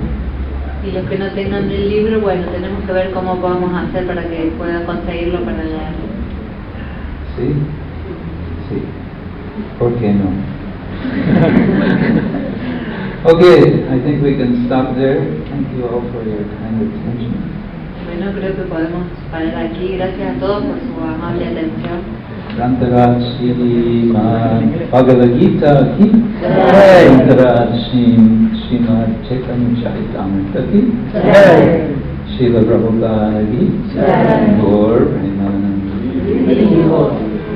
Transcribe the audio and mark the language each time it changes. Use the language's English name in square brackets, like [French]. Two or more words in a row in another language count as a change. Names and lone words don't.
[Spanish] Y los que no tengan el libro, bueno, tenemos que ver cómo podemos hacer para que puedan conseguirlo para leerlo. ¿Sí? Sí. ¿Por qué no? [English] Okay, I think we can stop there. Thank you all for your kind attention. [Spanish] Bueno, creo que podemos parar aquí. Gracias a todos por su amable atención. [Hindi] ग्रन्थराज श्रीमद् भगवद्गीता की जय. ग्रन्थराज श्रीमद् चैतन्य-चरितामृत की जय. श्रील प्रभुपाद की जय. गौर प्रेमानन्द.